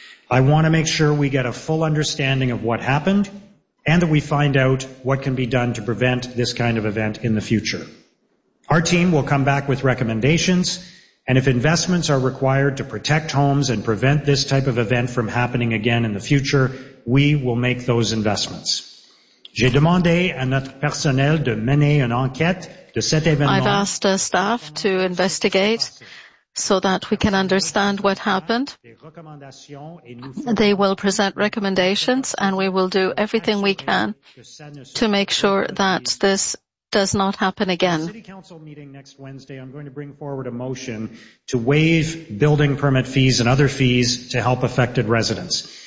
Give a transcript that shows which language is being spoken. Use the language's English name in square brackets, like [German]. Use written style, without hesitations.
[English] I want to make sure we get a full understanding of what happened and that we find out what can be done to prevent this kind of event in the future. Our team will come back with recommendations, and if investments are required to protect homes and prevent this type of event from happening again in the future, we will make those investments. [French] J'ai demandé à notre personnel de mener une enquête de cet événement. [English] I've asked our staff to investigate so that we can understand what happened. They will present recommendations, and we will do everything we can to make sure that this does not happen again. At the City Council meeting next Wednesday, I'm going to bring forward a motion to waive building permit fees and other fees to help affected residents.